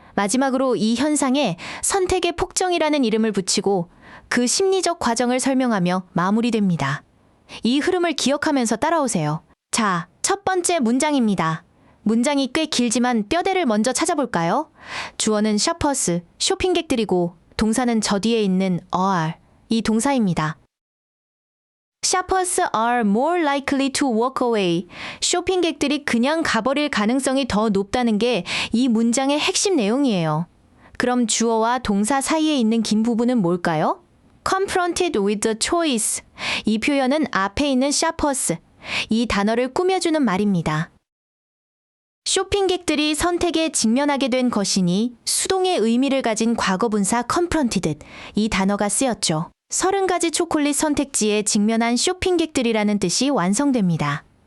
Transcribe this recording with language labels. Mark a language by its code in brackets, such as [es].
[ko] 마지막으로 이 현상에 선택의 폭정이라는 이름을 붙이고 그 심리적 과정을 설명하며 마무리됩니다. 이 흐름을 기억하면서 따라오세요. 자, 첫 번째 문장입니다. 문장이 꽤 길지만 뼈대를 먼저 찾아볼까요? 주어는 shoppers, 쇼핑객들이고 동사는 저 뒤에 있는 are, 이 동사입니다. [en] Shoppers are more likely to walk away. [ko] 쇼핑객들이 그냥 가버릴 가능성이 더 높다는 게 이 문장의 핵심 내용이에요. 그럼 주어와 동사 사이에 있는 긴 부분은 뭘까요? [en] Confronted with the choice. [ko] 이 표현은 앞에 있는 shoppers, 이 단어를 꾸며주는 말입니다. 쇼핑객들이 선택에 직면하게 된 것이니 수동의 의미를 가진 과거분사 confronted, 이 단어가 쓰였죠. 30가지 초콜릿 선택지에 직면한 쇼핑객들이라는 뜻이 완성됩니다.